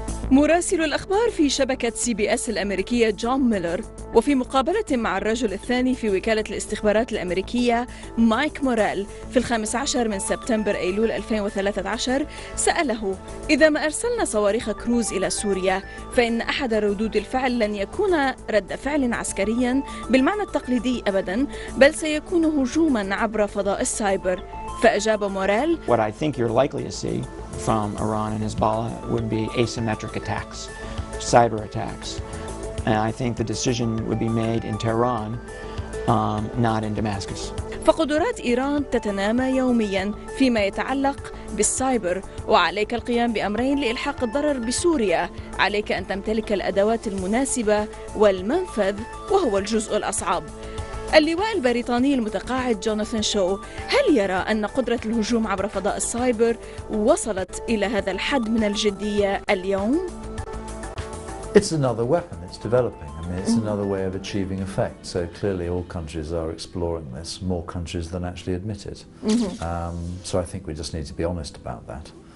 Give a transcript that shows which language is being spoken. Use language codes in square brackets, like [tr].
[ar] مراسل الأخبار في شبكة CBS الأمريكية جون ميلر، وفي مقابلة مع الرجل الثاني في وكالة الاستخبارات الأمريكية مايك موريل في 15 من سبتمبر أيلول 2013، سأله إذا ما أرسلنا صواريخ كروز إلى سوريا فإن أحد ردود الفعل لن يكون رد فعل عسكريا بالمعنى التقليدي أبدا، بل سيكون هجوما عبر فضاء السايبر. فأجاب موريل: [en] What I think you're likely to see from Iran and Hezbollah would be asymmetric attacks, cyber attacks. And I think the decision would be made in Tehran, not in Damascus. [ar] فقدرات إيران تتنامى يوميا فيما يتعلق بالسايبر، وعليك القيام بأمرين لإلحاق الضرر بسوريا. عليك أن تمتلك الأدوات المناسبة والمنفذ، وهو الجزء الأصعب. اللواء البريطاني المتقاعد جوناثان هل يرى أن قدرة الهجوم عبر فضاء السايبر وصلت إلى هذا الحد من الجدية اليوم؟ [en] It's another weapon, it's developing. I mean, it's another way of achieving effect. So clearly all countries are exploring this, more countries than actually admit it. So I think we just need to be honest about that.